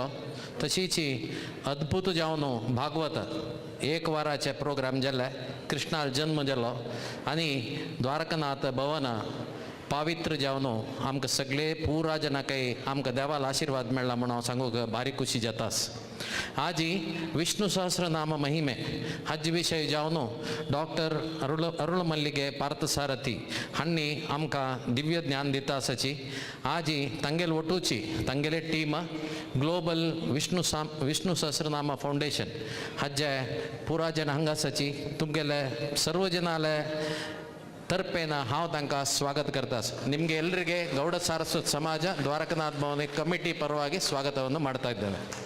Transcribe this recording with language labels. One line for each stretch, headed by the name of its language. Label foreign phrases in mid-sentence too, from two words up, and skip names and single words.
Konkani: तशीच अद्भुत जावन भागवत 1 वाराचे प्रोग्राम जाले. कृष्णाल जन्म जालो आनी द्वारकानाथ भवन पावित्र जावन आमकां सगळे पुरा जनांकय आमकां देवाल आशीर्वाद मेळ्ळा म्हणून हांव सांगूंक भारी खुशी जातास. आज विष्णु सहस्रनाम महिमे हाज विशय जावन डॉक्टर अरुळमल्लिगे पार्थसारथी हांणी आमकां दिव्य ज्ञान दिता आसाची. आज तांगेल वटूची तांगेले टीम ग्लोबल विष्णु सहस्रनाम फाउंडेशन हाजे पुरा जन हांगा आसाची. तुमगेले सर्व जनाले तर्फेन हांव तांकां स्वागत करतास.
Kannada: निमगे एಲ್ಲರಿಗೆ ಗೌಡ ಸಾರಸ್ವತ ಸಮಾಜ ದ್ವಾರಕನಾಥ ಭವನ ಕಮಿಟಿ ಪರವಾಗಿ ಸ್ವಾಗತವನ್ನು ಮಾಡ್ತಾ ಇದ್ದೇನೆ.